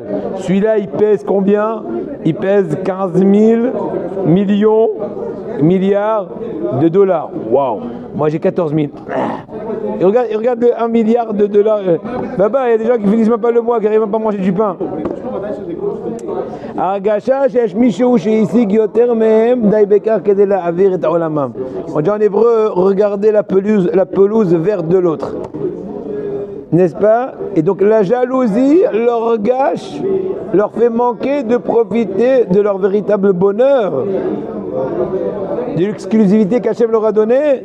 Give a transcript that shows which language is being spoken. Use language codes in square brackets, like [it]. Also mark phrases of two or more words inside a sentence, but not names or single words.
[fr] Celui-là, il pèse combien? Il pèse 15 000 milliards de dollars. Waouh! Moi, j'ai 14 000. Et regarde 1 milliard de dollars. Il y a des gens qui finissent même pas le mois, qui n'arrivent même pas à manger du pain. [he] הרגשה שיש מישהו שהשיג יותר מהם די בכך כדי להעביר את עולמם. [fr] On dit en hébreu, regardez la pelouse verte de l'autre. N'est-ce pas? Et donc la jalousie leur gâche, leur fait manquer de profiter de leur véritable bonheur, de l'exclusivité qu'Hachem leur a donnée.